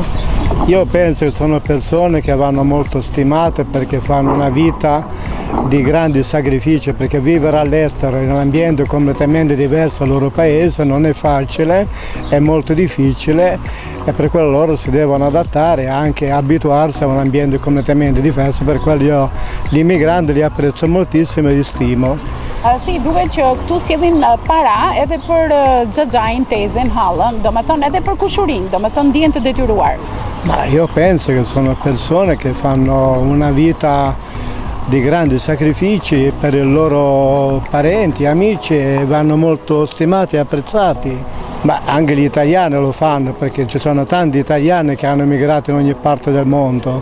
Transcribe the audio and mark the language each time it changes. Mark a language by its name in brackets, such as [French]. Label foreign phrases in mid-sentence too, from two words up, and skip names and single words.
[Italian] Io penso che sono persone che vanno molto stimate perché fanno una vita di grandi sacrifici, perché vivere all'estero in un ambiente completamente diverso dal loro paese non è facile, è molto difficile e per quello loro si devono adattare e anche abituarsi a un ambiente completamente diverso, per quello io gli immigranti li apprezzo moltissimo e li stimo. [Albanian] Si duket që këtu sjellin para edhe për xhaxhain, tezën, hallën, domethënë edhe për kushurinë, domethënë ndihen të detyruar. [Italian] Ma io penso che sono persone che fanno una vita di grandi sacrifici per i loro parenti, amici e vanno molto stimati e apprezzati. Ma anche gli italiani lo fanno perché ci sono tanti italiani che hanno emigrato in ogni parte del mondo.